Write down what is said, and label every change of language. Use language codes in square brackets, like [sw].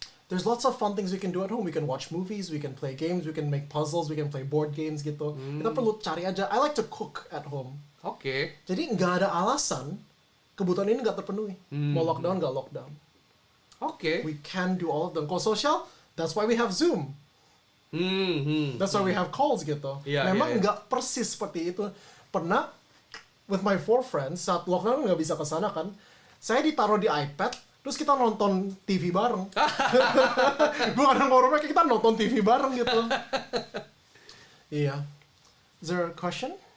[en] There's lots of fun things we can do at home. We can watch movies, we can play games, we can make puzzles, we can play board games gitu. [id] Kita perlu cari aja. [en] I like to cook at home. [id] Oke. Jadi nggak ada alasan kebutuhan ini nggak terpenuhi. Mau lockdown nggak lockdown. Oke. [en] We can do all of them. [id] Kalau [en] social, that's why we have Zoom. That's why we have calls gitu. [id] Memang nggak persis seperti itu. Pernah [en] with my 4 friends [id] saat lockdown nggak bisa kesana kan, saya ditaruh di iPad. Terus kita nonton TV bareng. Bukan ngomongnya, kita nonton TV bareng gitu. Iya. [en] Is there a question?